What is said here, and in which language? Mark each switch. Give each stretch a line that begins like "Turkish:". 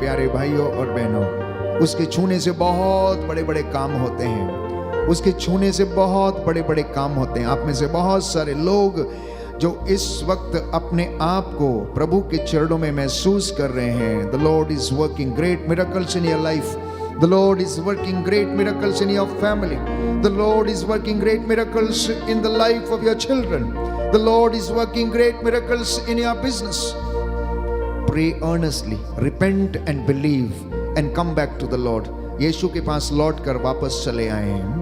Hindi: प्यारे भाइयों और बहनों, उसके छूने से बहुत बड़े बड़े काम होते हैं। उसके छूने से बहुत बड़े बड़े काम होते हैं। आप में से बहुत सारे लोग जो इस वक्त अपने आप को प्रभु के चरणों में महसूस कर रहे हैं।
English: The Lord is working great miracles in your life. The Lord is working great miracles in your family. The Lord is working great miracles in the life of your children. The Lord is working great miracles in your business. Pray earnestly, repent and believe and come back to the Lord.
Hindi: यीशु के पास लौट कर वापस चले आए।